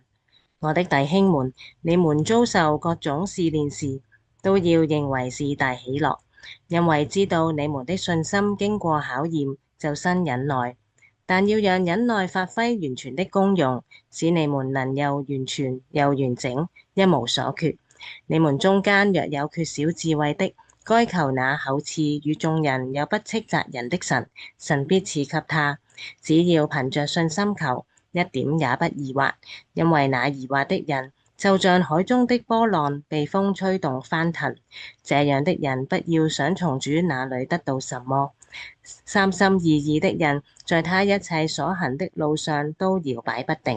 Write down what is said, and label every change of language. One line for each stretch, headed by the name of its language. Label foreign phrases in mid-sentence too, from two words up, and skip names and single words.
Chinese: 我的弟兄們，你們遭受各種試煉時，都要認為是大喜樂，因為知道你們的信心經過考驗，就生忍耐。但要讓忍耐發揮完全的功用，使你們能又完全又完整，一無所缺。你們中間若有缺少智慧的，該求那厚賜與眾人又不斥責人的神，神必賜給他。只要憑着信心求，一點也不疑惑，因為那疑惑的人就像海中的波浪，被風吹動翻騰。這樣的人不要想從主那裡得到什麼。三心二意的人，在他一切所行的路上都搖擺不定。